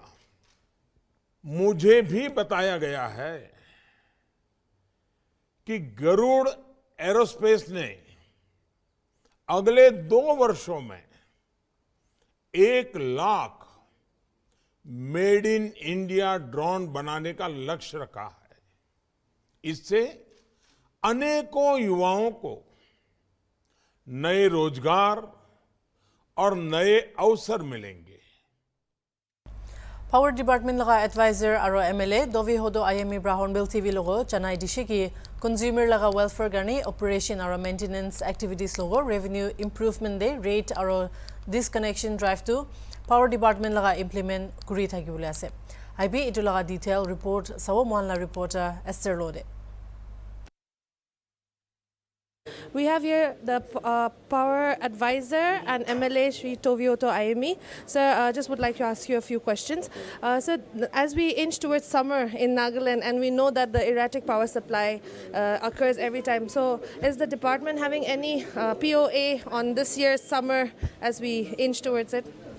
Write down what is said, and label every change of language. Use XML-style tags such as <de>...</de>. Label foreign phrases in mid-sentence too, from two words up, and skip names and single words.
<hi>मुझे भी बताया गया है कि गरुड़ एरोस्पेस ने अगले 2 वर्षों में 1 लाख</hi> <en>made in India drone</en> <hi>बनाने का लक्ष्य रखा है। इससे अनेकों युवाओं को नए रोजगार और नए अवसर मिलेंगे।</hi> <nag>Power Department laga advisor aro MLA Dovi Hodo IME bra Hornbilltv logo chanai dishe ki consumer laga welfare garni operation aro</nag> <en>maintenance activities</en> <nag>logo</nag> <en>revenue improvement</en> <nag>de rate aro</nag> <en>disconnection drive</en> <nag>to Power Department laga implement kuri thaki bole ase. IB itu laga detail report sawo mohanla reporter Esther Lode.</nag> <en>We have here the power advisor and MLA Shri Tovioto IME. Sir, just would like to ask you a few questions. Sir, as we inch towards summer in Nagaland and we know that the erratic power supply occurs every time, so is the department having any POA on this year's summer as we inch towards it?</en>